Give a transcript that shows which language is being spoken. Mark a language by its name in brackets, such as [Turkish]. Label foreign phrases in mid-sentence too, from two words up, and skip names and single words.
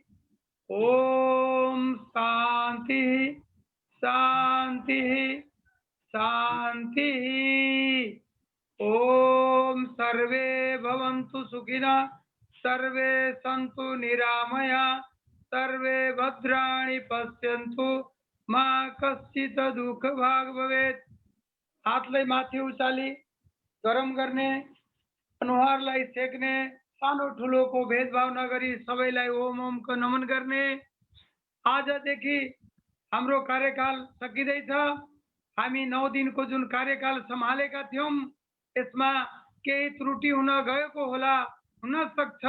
[Sanskrit] ओम शान्ति शान्ति शान्ति। ओम सर्वे भवन्तु सुखिनः सर्वे सन्तु निरामया सर्वे भद्राणि पश्यन्तु मा कश्चित् दुःख भाग भवेत्। [Nepali] हातलाई माथि उचाली गरम गर्ने, अनुहारलाई सेक्ने, सानो ठुलोको भेदभाव नगरी सबैलाई ओम ओमको नमन गर्ने। आजदेखि हाम्रो कार्यकाल सकिँदैछ। हामी 9 दिनको जुन कार्यकाल सम्हालेका थियौं यसमा केही त्रुटि हुन गएको होला, हुन सक्छ।